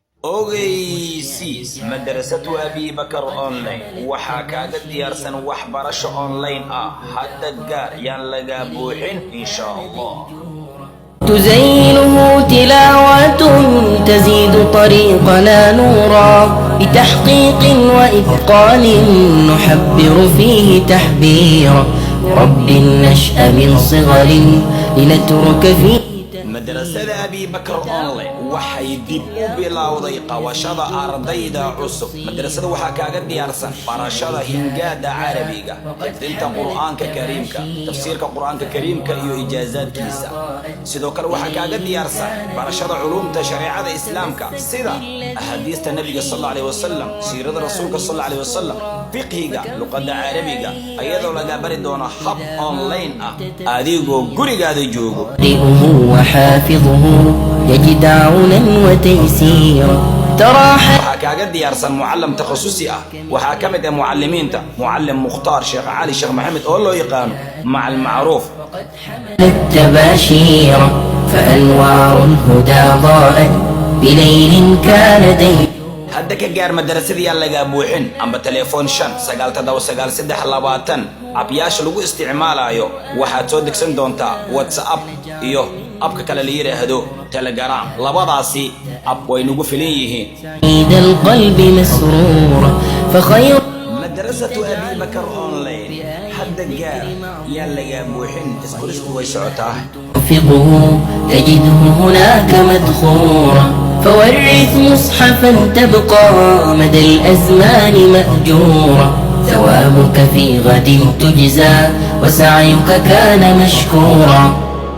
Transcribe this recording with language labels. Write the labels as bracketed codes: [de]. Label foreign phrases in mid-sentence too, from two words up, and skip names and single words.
[so] ogeysiis madrasatu abi bakar online waxaa kaaga diyaarsan waxbarasho online hadda gaar yaan laga buuxin [ar] إن شاء الله. تزينه تلاوة تزيد طريقنا نورا بتحقيق وإتقان نحبر فيه تحبيرا رب النشأ من صغر لنترك فيه. [so] madrasada abi bakar online waxay dib u bilowday qabashada ardayda cusub. madrasada waxaa kaaga diyaarsan barashada hingaada carabiga, xifdinta qur'aanka kariimka, tafsiirka qur'aanka kariimka iyo ijaazaadkiisa. sidoo kale waxaa kaaga diyaarsan barashada culumta shariicada islaamka sida ahadiista nabiga [ar] صلى الله عليه وسلم, [so] siirada rasuulka [ar] صلى الله عليه وسلم, [so] fiqhiga, luqadda carabiga, ayadoo laga bari doono hab online adigoo gurigaada joogo. [ar] حافظه يجد عونا وتيسيرا [so] waxaa kaaga diyaarsan mucallim takhasusi waxaa ka mid mucallimiinta mucallim mukhtaar sheekh cali sheekh maxamed oo loo yaqaano macal macruuf. [ar] التباشير فأنوار الهدى ضاءت بليل كان دير. [so] hadda ka gaar madrasadii aan laga buuxin amba telefoon 59792 abyaasha lagu isticmaalayo waxaad soo degsan doontaa WhatsApp iyo abka kale la yiraahdo Telegram. labadaasi ab way nagu filan yihiin. [ar] عيد القلب مسرورا فخير [so] madrasatu abi bakar online hadda gaar yaan laga buuxin isku way socotaa. [ar] فقه تجده هناك مدخورا فورث مصحفا تبقى مدى الأزمان مأجورا ثوابك في غد تجزى وسعيك كان مشكورا.